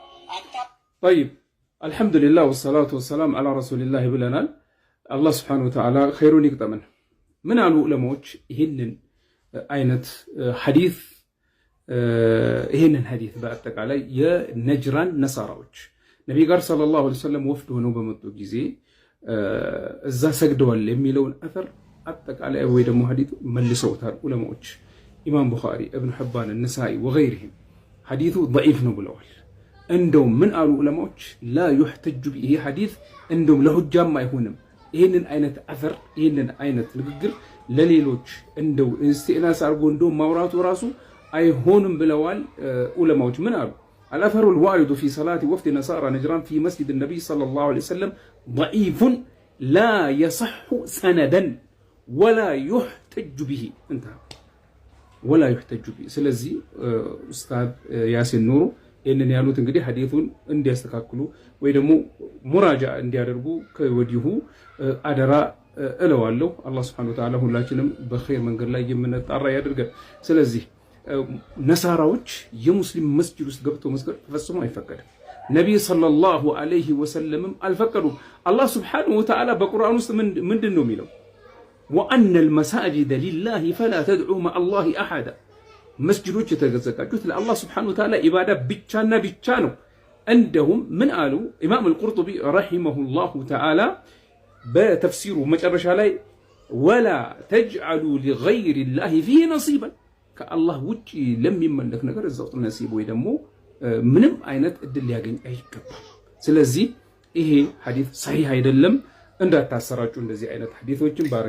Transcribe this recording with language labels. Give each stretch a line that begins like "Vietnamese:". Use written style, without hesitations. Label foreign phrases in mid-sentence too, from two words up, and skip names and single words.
Amharic: طيب
Arabic: الحمد لله والصلاة والسلام على رسول الله
Amharic: ብለናል።
Arabic: الله سبحانه وتعالى
Amharic: ኸይሩን ይቅጠመን። ምን አሉ ዑለማዎች ይህንን አይነት ሐዲስ ይህንን ሐዲስ በአጠቃላይ የነጅራን ነሳራዎች ነብይ ጋር
Arabic: صلى الله عليه وسلم
Amharic: ወፍድ ሆነው በመጡ ጊዜ እዛ ሰግደዋል የሚለውን አثር አጠቃላይ ወይ ደግሞ ሐዲስ መልሰውታል ዑለማዎች። ኢማም ቡኻሪ፣ ኢብኑ ሒባን፣ ነሳኢ ወገይሪሂም ሐዲሱ ضعيف ነው ብለዋል። እንደውም ምን አሉ ዑለማዎች
Arabic: لا يحتج به
Amharic: ሐዲስ እንደውም ለሁጃም አይሆንም። ይህንን አይነት አثር ይህንን አይነት ንግግር ለሌሎች እንደው ኢስቲናስ አድርጎ እንደው ማውራቱ ራሱ አይሆንም ብለዋል ዑለማዎች። ምን አሉ
Arabic: الأثر الوارد في صلاة وفد نصارى نجران في مسجد النبي صلى الله عليه وسلم ضعيف لا يصح سندا ولا يحتج به انتهى ولا يحتج
Amharic: به ስለዚህ ኡስታዝ ያሲን ኑሩ ይህንን ያሉት እንግዲህ ሐዲሱን እንዲያስተካክሉ ወይ ደግሞ ሙራጃ እንዲያደርጉ ከወዲሁ አደራ እለዋለሁ። አላህ
Arabic: سبحانه وتعالى
Amharic: ሁላችንም በኸይር መንገድ ላይ የምንጣራ ያድርገን። ስለዚህ ነሳራዎች የሙስሊም መስጂድ ውስጥ ገብተው መስገድ ፈጽሞ አይፈቀድም። ነብይ
Arabic: صلى الله عليه وسلم
Amharic: አልፈቀዱም። አላህ
Arabic: سبحانه وتعالى
Amharic: በቁርአን ውስጥ ምንድን ነው የሚለው?
Arabic: وأن المساجد لله فلا تدعوا مع الله أحدا
Amharic: መስጂዶች የተዘጋጁት ለአላህ
Arabic: سبحانه وتعالى
Amharic: ኢባዳ ብቻና ብቻ ነው። እንደውም ምን አሉ ኢማም አልቁርጡቢ
Arabic: رحمه الله تعالى
Amharic: በተፍሲሩ መጨረሻ ላይ
Arabic: ولا تجعلوا لغير الله فيه نصيبا
Amharic: ከአላህ ውጪ ለሚመለክ ነገር እዛው ነሲብ ወይ ደግሞ ምንም አይነት እድል ሊያገኝ አይገባም። ስለዚህ ይሄ ሐዲስ ሰሂህ አይደለም። እንዳታሰራጩ እንደዚህ አይነት ሐዲሶችን ባረክ